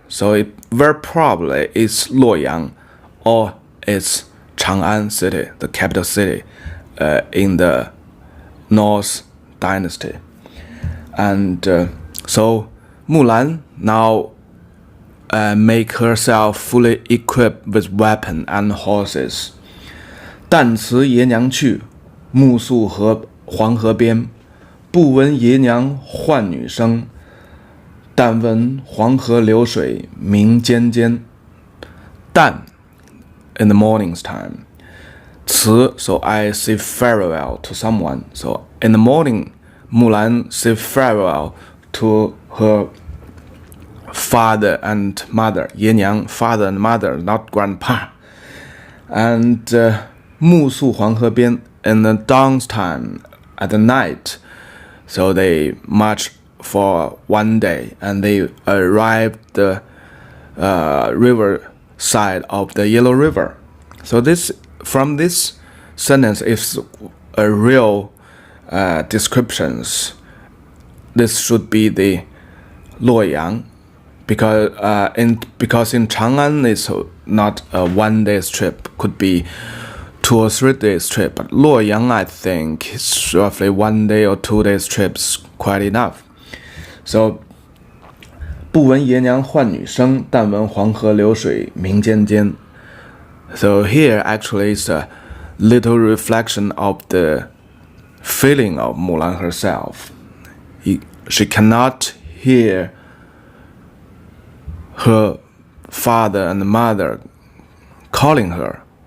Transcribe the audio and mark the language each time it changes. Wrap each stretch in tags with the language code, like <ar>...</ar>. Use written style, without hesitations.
<en>So it very probably is Luoyang or it's Chang'an city, the capital city in the North Dynasty. And so Mulan now make herself fully equipped with weapon and horses.</en> <zh>旦辞爷娘去，暮宿黄河边，不闻爷娘唤女声，但闻黄河流水鸣溅溅.</zh> <en>旦 in the morning's time. 辞 so I say farewell to someone. So in the morning, Mulan say farewell to her father and mother. 爷娘 father and mother, not grandpa. And</en> <zh>暮宿黄河边,</zh> <en>in the dawn's time, at the night. So they marched for one day and they arrived the river side of the Yellow River. So from this sentence is a real descriptions. This should be the Luoyang, because in Chang'an it's not a 1 day's trip, could be 2 or 3 days trip. But Luoyang, I think, is roughly 1 day or 2 days trips quite enough. So</en> <zh>不闻爷娘唤女声，但闻黄河流水鸣溅溅.</zh> <en>So here actually is a little reflection of the feeling of Mulan herself. She cannot hear her father and mother calling her.</en>